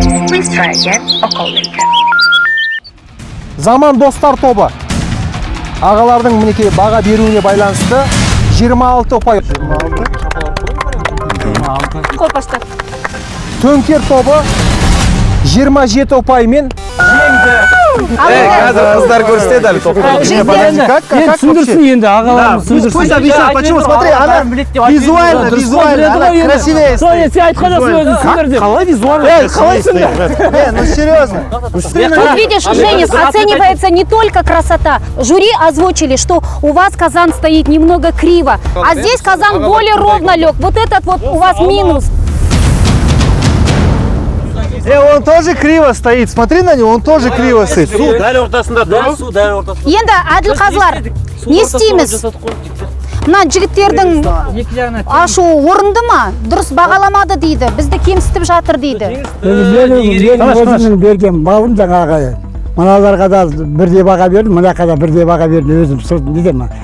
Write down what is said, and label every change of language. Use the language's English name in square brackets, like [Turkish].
[English] Please try again or call later. [Kazakh] Заман достар тобы. Ағалардың мінекей баға беруіне байланысты 26 ұпай. Төнкер тобы 27 ұпаймен жеңді. Қазір қыздар көрсетеді әлі топты. түсіндірсін енді, ағаларымыз түсіндірсін. [Russian] Почему? Смотри, она визуально, она красивее. [Kazakh] Сен айтқан жоқсың өзің түсіндір деп. Қалай визуально? Қалай түсіндір? [Russian] Ну серьезно. Вот видишь, Женис, оценивается не только красота. Жюри озвучили, что у вас казан стоит немного криво, а здесь казан более ровно лег. Вот этот вот у вас минус. Он тоже криво стоит. Смотри на него, он тоже криво стоит. [Kazakh] Дәл ортасында, су дәл ортасында. Енді әділ қазылар, не істейміз? Мына жігіттердің ашу орынды ма? Дұрыс бағаламады дейді. Бізді кемсітіп жатыр дейді. Мен өзімнің берген балым жаңағы мыналарға да бірдей баға бердім, мынаққа да бірдей баға бердім өзім. Не деймін?